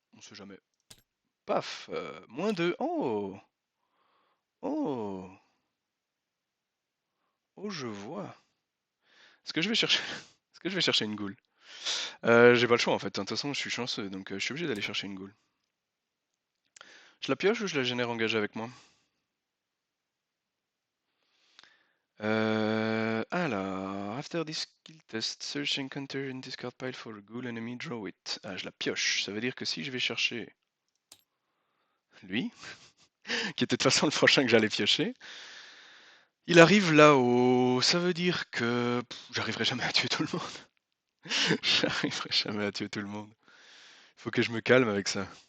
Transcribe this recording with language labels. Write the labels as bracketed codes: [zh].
[fr] On sait jamais. Paf, -2. Oh! Oh! Oh, je vois. Est-ce que je vais chercher est-ce que je vais chercher une goule? J'ai pas le choix en fait. De toute façon, je suis chanceux, donc je suis obligé d'aller chercher une goule. Je la pioche ou je la génère engagée avec moi? [en] Alors, after this skill test, search encounter in discard pile for a ghoul enemy, draw it. [fr] Ah, je la pioche. Ça veut dire que si je vais chercher lui, qui était de toute façon le prochain que j'allais piocher, il arrive là-haut. Ça veut dire que j'arriverai jamais à tuer tout le monde. J'arriverai jamais à tuer tout le monde. Il faut que je me calme avec ça.